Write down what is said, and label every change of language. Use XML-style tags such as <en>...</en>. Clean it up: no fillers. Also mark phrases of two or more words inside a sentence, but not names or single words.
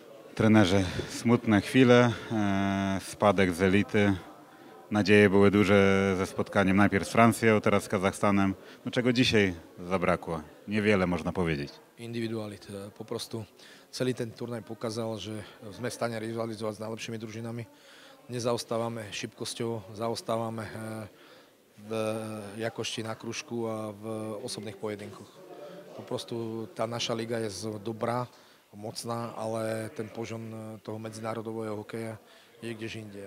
<pl>Trenerze, smutne chwile, spadek z elity. Nadzieje były duże ze spotkaniem najpierw z Francją, teraz z Kazachstanem. No czego dzisiaj zabrakło? Niewiele można powiedzieć. Individualit.</pl> <sk>Poprostu celý ten turnaj pokazal, že sme v stane rivalizovať s najlepšími družinami. Nezaostávame šibkosťou, zaostávame v jakosti na kružku a v osobných pojedinkoch. Poprostu tá naša liga je dobrá, mocná, ale ten požon toho medzinárodového hokeja je kdež inde.</sk>